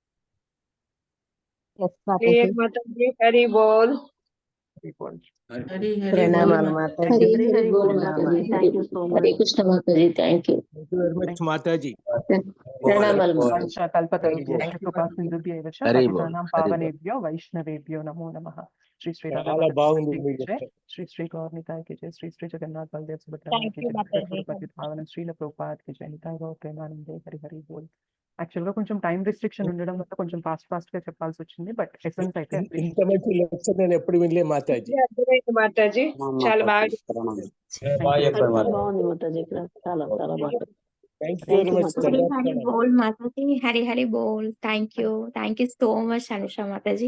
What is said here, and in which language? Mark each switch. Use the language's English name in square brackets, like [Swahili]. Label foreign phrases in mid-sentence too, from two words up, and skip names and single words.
[English] ఎస్ [Telugu] క్లియర్ మాతాజీ. హరి బోల్. హరి హరి ప్రణామాలు బోల్ మాతాజీ. హరి బోల్ మాతాజీ. [English] thank you so [Telugu] హరే [English] మచ్. [Telugu] కృష్ణ మాతాజీ. [English] thank you. very much మాతాజీ. [Telugu] ప్రణామాలు మాతాజీ. [Sanskrit] కల్పతరుభ్యో కృపా సింధుభ్యైవ చ [Telugu] హరి బోల్. [Sanskrit] పతితానాం పావనేభ్యో వైష్ణవేభ్యో నమో నమః. శ్రీ శ్రీ [Telugu] చాలా రాధామాధవ బాగుంది [Hindi] की [Telugu] మీరు [Hindi] जय, [Telugu] చెప్పారు. [Hindi] श्री श्री गौरनिताय की जय, श्री श्री जगन्नाथ बलदेव सुभद्रा [English] Thank [Hindi] की [English] you, [Hindi] जय, [English] Mataji. [Hindi] गुरुपति भावना श्रील ప్రభుపాద్ की जय, निताय गौर प्रेमानंदे हरि हरि बोल. [Telugu] యాక్చువల్ గా కొంచెం [English] time restriction [Telugu] ఉండడం వల్ల కొంచెం ఫాస్ట్ గా చెప్పాల్సి వచ్చింది, బట్ ఎసెన్స్ అయితే ఇంత మంచి లెక్చర్ నేను ఎప్పుడు వినలే మాతాజీ. అర్థమైంది మాతాజీ. చాలా బాగా బాగుంది మాతాజీ. ఇక్కడ చాలా చాలా బాగుంది. [English] thank you very much. [Telugu] హరి హరి బోల్ మాతాజీ. హరి హరి బోల్. [English] thank you so much [Telugu] అనుష మాతాజీ.